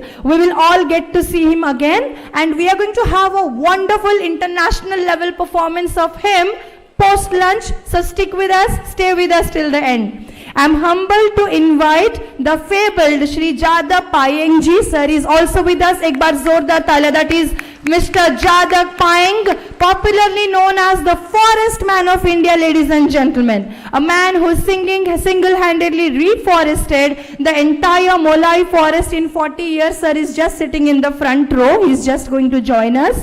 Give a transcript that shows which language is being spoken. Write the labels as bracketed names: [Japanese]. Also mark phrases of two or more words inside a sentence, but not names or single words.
[English] We will all get to see him again, and we are going to have a wonderful international level performance of him post-lunch. So stick with us, stay with us till the end. I'm humbled to invite the fabled Shri Jada Payeng ji. Sir is also with us. [Hindi] एक बार ज़ोरदार तालियाँ. [English] That is Mr. Jada Payeng, popularly known as the Forest Man of India, ladies and gentlemen. A man who single-handedly reforested the entire Molai forest in 40 years. Sir is just sitting in the front row. He's just going to join us.